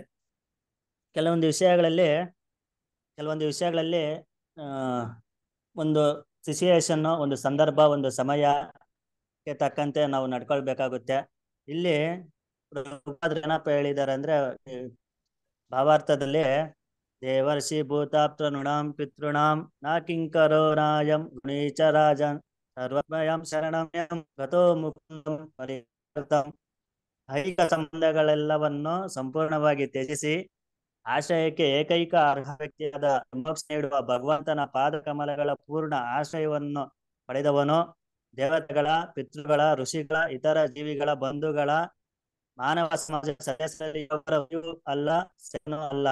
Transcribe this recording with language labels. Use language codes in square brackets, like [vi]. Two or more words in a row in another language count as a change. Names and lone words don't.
[kn] ಕೆಲವೊಂದು ವಿಷಯಗಳಲ್ಲಿ ಒಂದು ಸಿಚುಯೇಷನ್, ಒಂದು ಸಂದರ್ಭ, ಒಂದು ಸಮಯಕ್ಕೆ ತಕ್ಕಂತೆ ನಾವು ನಡ್ಕೊಳ್ಬೇಕಾಗುತ್ತೆ. ಇಲ್ಲಿ ಏನಪ್ಪ ಹೇಳಿದ್ದಾರೆ ಅಂದ್ರೆ ಭಾವಾರ್ಥದಲ್ಲಿ, [sa] ದೇವರ್ಷಿ ಭೂತಾಪ್ತ ನೃಣಾಂ ಪಿತೃಣಾಂ ನಾ ಕಿಂಕರೋ ನಾಯಂ ಗುಣೀಚ ರಾಜನ್ ಸರ್ವಮಯಂ ಶರಣಂ ಗತೋ ಮುಕುಂದಂ ಪರಿವರ್ತಂ. [kn] ಐಹಿಕ ಸಂಬಂಧಗಳೆಲ್ಲವನ್ನು ಸಂಪೂರ್ಣವಾಗಿ ತ್ಯಜಿಸಿ ಆಶ್ರಯಕ್ಕೆ ಏಕೈಕ ಅರ್ಹ ವ್ಯಕ್ತಿಯಾದ ಮೋಕ್ಷ ನೀಡುವ ಭಗವಂತನ ಪಾದ ಕಮಲಗಳ ಪೂರ್ಣ ಆಶ್ರಯವನ್ನು ಪಡೆದವನು. ದೇವತೆಗಳ, ಪಿತೃಗಳ, ಋಷಿಗಳ, ಇತರ ಜೀವಿಗಳ, ಬಂಧುಗಳ, ಮಾನವ ಸಮಾಜ ಸದಸ್ಯರಿಗೂ ಅಲ್ಲ, ಸೇನೂ ಅಲ್ಲ.